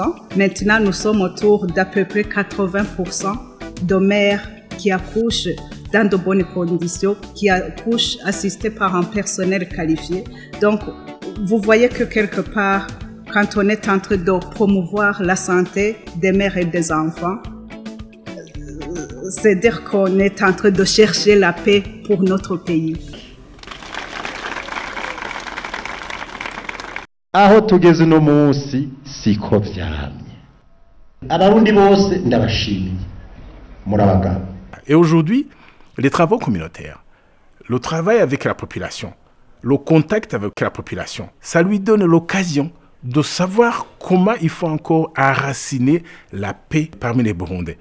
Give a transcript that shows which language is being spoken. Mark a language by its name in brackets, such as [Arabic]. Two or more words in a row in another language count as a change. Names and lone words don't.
[French] Maintenant, nous sommes autour d'à peu près 80% de mères qui accouchent dans de bonnes conditions, qui accouchent assistées par un personnel qualifié. Donc, vous voyez que quelque part, quand on est en train de promouvoir la santé des mères et des enfants, c'est dire qu'on est en train de chercher la paix pour notre pays. [Rundi] Aho tugeze no munsi siko vyamye. Abarundi bose ndabashimiye. Murabagabo. [French] Et aujourd'hui, les travaux communautaires, le travail avec la population, le contact avec la population, ça lui donne l'occasion de savoir comment il faut encore enraciner la paix parmi les Burundais.